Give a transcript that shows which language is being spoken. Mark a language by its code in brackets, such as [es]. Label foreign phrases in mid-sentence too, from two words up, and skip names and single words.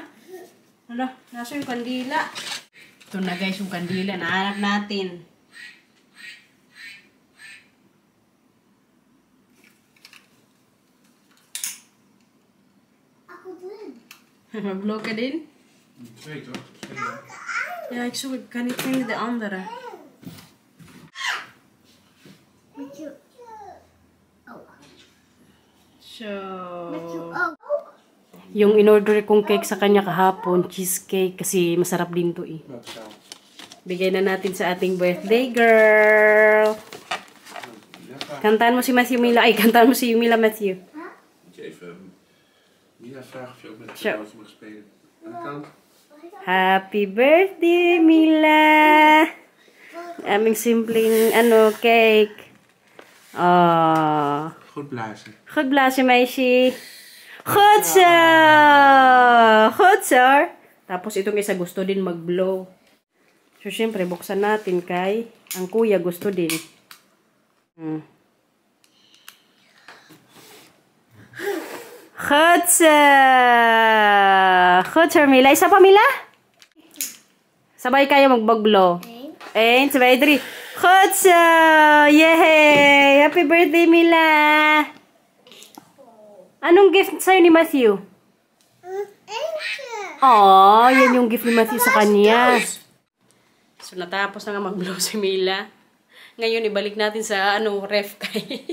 [tl] Hala, nasa yung kandila. Ito na guys, yung kandila. Nahanap natin. Ako din. Mag-blow ka din? [nl] Twee toch? Ja, ik zoek. Kan niet vinden de andere. Met je. Oh. [tl] So, [nl] Met je. Oh. [tl] yung in-order kong cake sa kanya kahapon, cheesecake, kasi masarap din to eh. [nl] Wat zo. [tl] Bigay na natin sa ating birthday girl. Kantaan mo si Matthew Mila. Ay, kantaan mo si Mila Matthew. [nl] Moet je even Mila vragen of je ook met de Zo. foto's mag spelen. Aan de kant. [en] Happy birthday, [tl] Mila! Aming simpleng, cake. Oh. [nl] Goed blazen. Goed blazen, meisje. Goed zo! Goed zo! [tl] Tapos itong isa gusto din mag-blow. So, syempre, buksan natin kay ang kuya gusto din. [nl] Goed zo! Goed zo, Mila. [tl] Isa pa, Mila? Sabay kayo mag-blow. [nl] 1, 2, 3. Goed zo! Yay! [en] Happy birthday, Mila! [tl] Anong gift sa'yo ni Matthew? [nl] Eentje. [tl] Oh, yan yung gift ni Matthew sa kanya. So, natapos na nga mag-blow si Mila. Ngayon, ibalik natin sa ref kay.